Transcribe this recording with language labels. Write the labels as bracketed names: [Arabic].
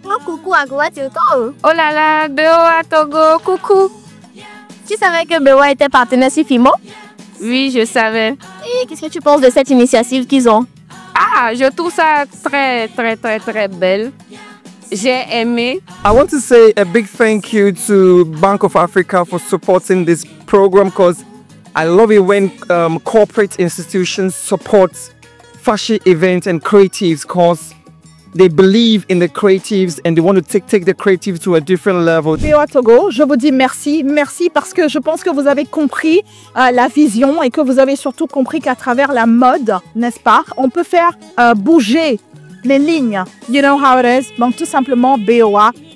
[French] Un coucou à BOA Togo. Oh là là, BOA Togo, coucou. Tu savais que BOA était partenaire sur FIMO? Oui, je savais. Et qu'est-ce que tu penses de cette initiative qu'ils ont? Ah, je trouve ça très, très, très, très belle. J'ai aimé. [English] I want to say a big thank you to Bank of Africa for supporting this program because I love it when corporate institutions support fashion events and creatives because they believe in the creatives and they want to take the creatives to a different level. [French] BOA Togo, je vous dis merci. Merci parce que je pense que vous avez compris la vision et que vous avez surtout compris qu'à travers la mode, n'est-ce pas, on peut faire bouger les lignes. [English] You know how it is? [French] Donc tout simplement BOA.